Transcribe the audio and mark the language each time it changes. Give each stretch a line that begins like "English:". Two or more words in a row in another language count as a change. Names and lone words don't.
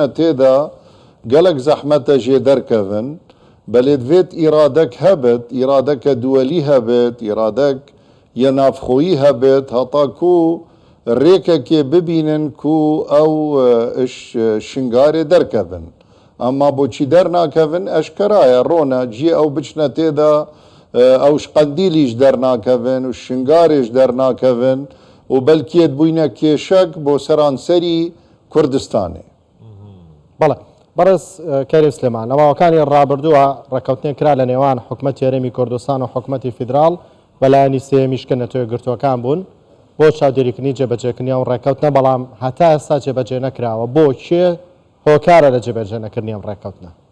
Kurdish: têda gelek zehmet e jê derkevin belê divêt îradek hebit îradeke duwelî hebit îradek ya navxoyî hebit heta ku rêkekê bibînin ku ew iş şingarê derkevin ama boçî dernakevin eşkera ye rone ciyê ew biçine têda ew ji qendîlî ji dernakevin û şingarê ji dernakevin û belkî bûyne kêşek bo seranserî Kurdistanê.
Central Kurdish: بەڵێ بەڕێز کەریم سلێمان، لەماوەکانی ڕابردووە ڕێکەوتنێک کرا لە نێوان حکوومەتی هەرێمی کوردستان و حکوومەتی فیدراڵ بەلایانی سێمیشکە نەتوێگرتوەکان بوون بۆ چاودێریکردنی جێبەجێکردنی ئەو ڕێکەوتنە، بەڵام هەتا ئێستا جێبەجێ نەکراوە. بۆ کێ هۆکارە لە جێبەجێ نەکردنی ئەم ڕێکەوتنە؟